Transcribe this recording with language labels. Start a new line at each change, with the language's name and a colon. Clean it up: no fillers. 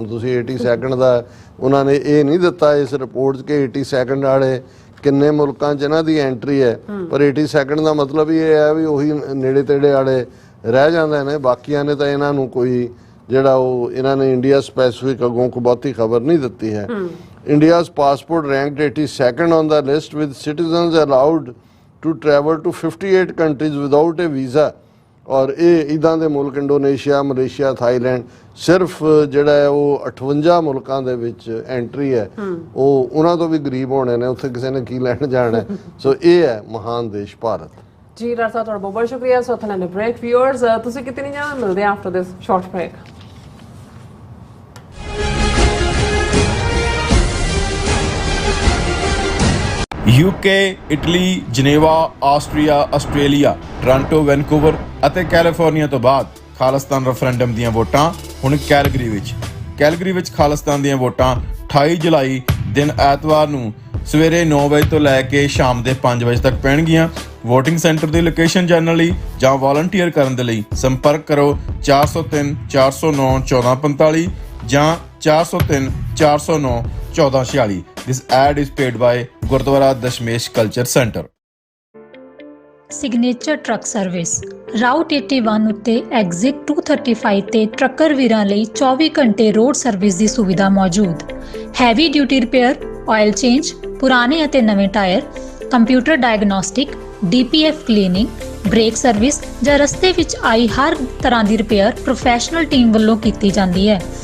Punjabi: ਹੁਣ ਤੁਸੀਂ 82nd ਦਾ ਉਹਨਾਂ ਨੇ ਇਹ ਨਹੀਂ ਦਿੱਤਾ ਇਸ ਰਿਪੋਰਟ 'ਚ ਕਿ 82nd ਵਾਲੇ ਕਿੰਨੇ ਮੁਲਕਾਂ 'ਚ ਇਹਨਾਂ ਦੀ ਐਂਟਰੀ ਹੈ, ਪਰ 82nd ਦਾ ਮਤਲਬ ਇਹ ਹੈ ਵੀ ਉਹੀ ਨੇੜੇ ਤੇੜੇ ਵਾਲੇ ਰਹਿ ਜਾਂਦੇ ਨੇ। ਬਾਕੀਆਂ ਨੇ ਤਾਂ ਇਹਨਾਂ ਨੂੰ ਕੋਈ ਜਿਹੜਾ ਉਹ ਇਹਨਾਂ ਨੇ ਇੰਡੀਆ ਸਪੈਸੀਫਿਕ ਅੱਗੋਂ ਕੋਈ ਬਹੁਤੀ ਖਬਰ ਨਹੀਂ ਦਿੱਤੀ ਹੈ।
English: India's passport ranked 82nd on the list with citizens allowed to travel to 58 countries without a visa।
Punjabi: ਔਰ ਇਹ ਇੱਦਾਂ ਦੇ ਮੁਲਕ ਇੰਡੋਨੇਸ਼ੀਆ, ਮਲੇਸ਼ੀਆ, ਥਾਈਲੈਂਡ, ਸਿਰਫ ਜਿਹੜਾ ਹੈ ਉਹ 58 ਮੁਲਕਾਂ ਦੇ ਵਿੱਚ ਐਂਟਰੀ ਹੈ। ਉਹ ਉਹਨਾਂ ਤੋਂ ਵੀ ਗਰੀਬ ਹੋਣੇ ਨੇ, ਉੱਥੇ ਕਿਸੇ ਨੇ ਕੀ ਲੈਣ ਜਾਣਾ। ਸੋ ਇਹ ਹੈ ਮਹਾਨ ਦੇਸ਼ ਭਾਰਤ। ਜੀ ਡਾਕਟਰ ਸਾਹਿਬ, ਤੁਹਾਡਾ ਬਹੁਤ ਸ਼ੁਕਰੀਆ।
English: so ਥੈਲੇ break viewers,
Punjabi: ਤੁਸੀਂ ਕਿਤੇ ਨਹੀਂ ਜਾਣਾ, ਮਿਲਦੇ ਆ
English: After this short break.
Punjabi: UK, Italy, Geneva, Austria, Australia, Toronto, Vancouver ਅਤੇ ਕੈਲੀਫੋਰਨੀਆ ਤੋਂ ਬਾਅਦ ਖਾਲਿਸਤਾਨ ਰੈਫਰੈਂਡਮ ਦੀਆਂ ਵੋਟਾਂ ਹੁਣ ਕੈਲਗਰੀ ਵਿੱਚ। ਕੈਲਗਰੀ ਵਿੱਚ ਖਾਲਿਸਤਾਨ ਦੀਆਂ ਵੋਟਾਂ 28 ਜੁਲਾਈ ਦਿਨ ਐਤਵਾਰ ਨੂੰ ਸਵੇਰੇ 9 ਵਜੇ ਤੋਂ ਲੈ ਕੇ ਸ਼ਾਮ ਦੇ 5 ਵਜੇ ਤੱਕ ਪੈਣਗੀਆਂ। ਵੋਟਿੰਗ ਸੈਂਟਰ ਦੀ ਲੋਕੇਸ਼ਨ ਜਾਣਨ ਲਈ ਜਾਂ ਵਾਲੰਟੀਅਰ ਕਰਨ ਦੇ ਲਈ ਸੰਪਰਕ ਕਰੋ 403 409 1445 ਜਾਂ 403 409 1446।
English: This ad is paid by Gurdwara Dashmesh Culture Center.
Punjabi: Signature truck service route 81 ਉੱਤੇ ਐਗਜ਼ਿਟ 235 ਤੇ ਟਰੱਕਰ ਵੀਰਾਂ ਲਈ 24 ਘੰਟੇ ਰੋਡ ਸਰਵਿਸ ਦੀ ਸੁਵਿਧਾ ਮੌਜੂਦ। Heavy duty repair, oil change, ਪੁਰਾਣੇ ਅਤੇ ਨਵੇਂ tyre, computer diagnostic, DPF cleaning, break service ਜਾਂ ਰਸਤੇ ਵਿੱਚ ਆਈ ਹਰ ਤਰ੍ਹਾਂ ਦੀ ਰਿਪੇਅਰ ਪ੍ਰੋਫੈਸ਼ਨਲ ਟੀਮ ਵੱਲੋਂ ਕੀਤੀ ਜਾਂਦੀ ਹੈ।